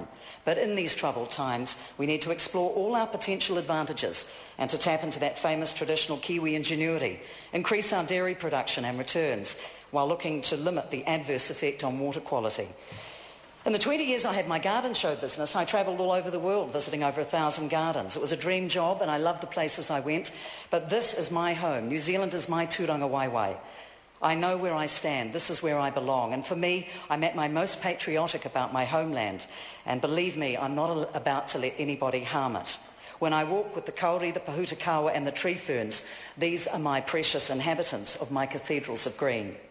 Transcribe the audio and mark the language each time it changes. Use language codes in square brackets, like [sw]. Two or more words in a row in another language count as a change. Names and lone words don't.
[en] But in these troubled times, we need to explore all our potential advantages and to tap into that famous traditional Kiwi ingenuity, increase our dairy production and returns, while looking to limit the adverse effect on water quality. In the 20 years I had my garden show business, I travelled all over the world visiting over 1,000 gardens. It was a dream job and I loved the places I went, but this is my home. New Zealand is my [mi] tūranga waiwai. [en] I know where I stand. This is where I belong. And for me, I'm at my most patriotic about my homeland. And believe me, I'm not about to let anybody harm it. When I walk with the kauri, the pahutakawa and the tree ferns, these are my precious inhabitants of my cathedrals of green.